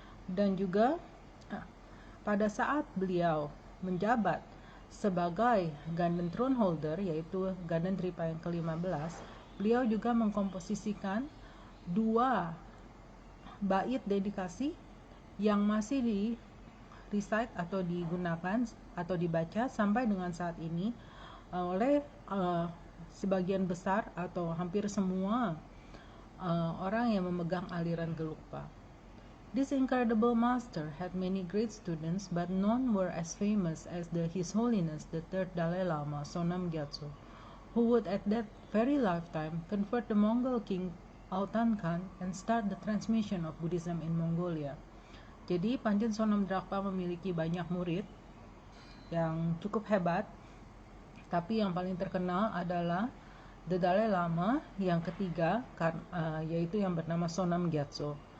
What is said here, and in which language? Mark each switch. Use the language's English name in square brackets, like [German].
[Indonesian] Dan juga pada saat beliau menjabat sebagai Ganden Throne Holder, yaitu Ganden Tripa yang ke-15, beliau juga mengkomposisikan 2 bait dedikasi yang masih di recite atau digunakan atau dibaca sampai dengan saat ini oleh sebagian besar atau hampir semua orang yang memegang aliran Gelugpa. [English] This incredible master had many great students, but none were as famous as His Holiness the Third Dalai Lama Sonam Gyatso, who would at that very lifetime convert the Mongol king Altan Khan and start the transmission of Buddhism in Mongolia. [Indonesian] Jadi Panjen Sonam Drakpa memiliki banyak murid yang cukup hebat, tapi yang paling terkenal adalah The Dalai Lama yang ketiga, yaitu yang bernama Sonam Gyatso.